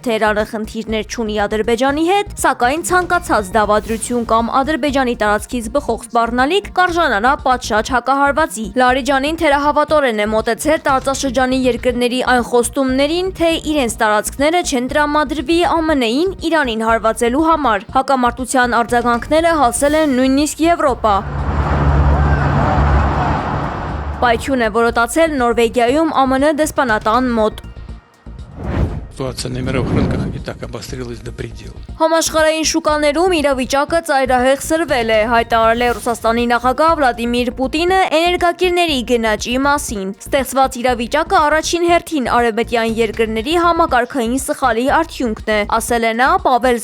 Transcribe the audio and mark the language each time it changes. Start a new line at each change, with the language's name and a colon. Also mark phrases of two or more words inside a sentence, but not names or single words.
Armenian: Թեհրանը խնդիրներ չունի Ադրբեջանի հետ, սակայն ցանկացած դավադրություն կամ Ադրբեջանի տարածքից բխող սպառնալիք կարժանանա պատշաճ հակահարվածի։ Լարիջանին թերահավատորեն է մոտեցել տարածաշրջանի երկրների այն խոստումներին, թե իրենց տարածքները չեն տրամադրվի ԱՄՆ-ին Իրանին հարվածելու համար։ Հակամարտության արձագանքները հասել են նույնիսկ Եվրոպա։ Պայթյուն է որոտացել Նորվեգիայում ԱՄՆ դեսպանատան մոտ։
Russian: Ситуация на мировых рынках и так обострилась до предела.
Armenian: Համաշխարհային շուկաներում իրավիճակը ծայրահեղ սրվել է, հայտարարել է Ռուսաստանի նախագահ Վլադիմիր Պուտինը էներգակիրների գնաճի մասին։ Ստեղծված իրավիճակը առաջին հերթին արևմտյան երկրների համակարգային սխալի արդյունքն է, ասել է նա Պավել